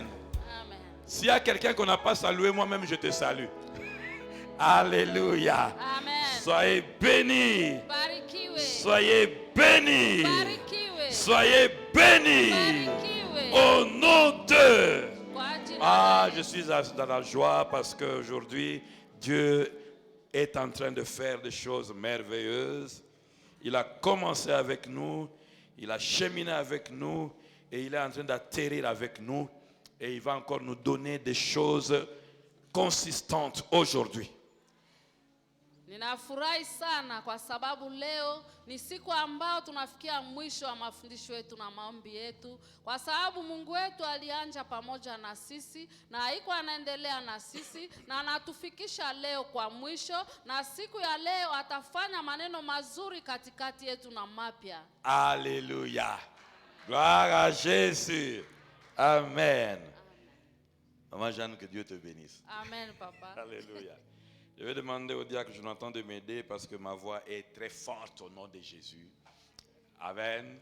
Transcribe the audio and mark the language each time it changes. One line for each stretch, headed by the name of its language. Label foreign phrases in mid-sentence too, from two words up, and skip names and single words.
French: Amen. S'il y a quelqu'un qu'on n'a pas salué, moi-même je te salue. Alléluia. Amen. Soyez bénis.
Swahili: Barikiwe.
French: Soyez bénis.
Swahili: Barikiwe.
French: Soyez bénis.
Swahili: Barikiwe.
French: Au nom de...
Swahili: Kwa jina Ah, la
French: je suis dans la joie parce qu'aujourd'hui, Dieu est en train de faire des choses merveilleuses. Il a commencé avec nous, il a cheminé avec nous et il est en train d'atterrir avec nous. Et il va encore nous donner des choses consistantes aujourd'hui.
Swahili: Ninafurahi sana kwa sababu leo ni siku ambao tunafikia mwisho wa mafundisho yetu na maombi yetu, kwa sababu Mungu wetu alianza pamoja na sisi na haiko anaendelea na sisi na anatufikisha leo kwa mwisho, na siku ya leo atafanya maneno mazuri katikati yetu na mapya.
French: Alléluia. Gloire à Jésus. Amen. Maman Jeanne, que Dieu te bénisse. Amen, papa. Alléluia. Je vais demander au diacre Jonathan de m'aider parce que ma voix est très forte au nom de Jésus. Amen.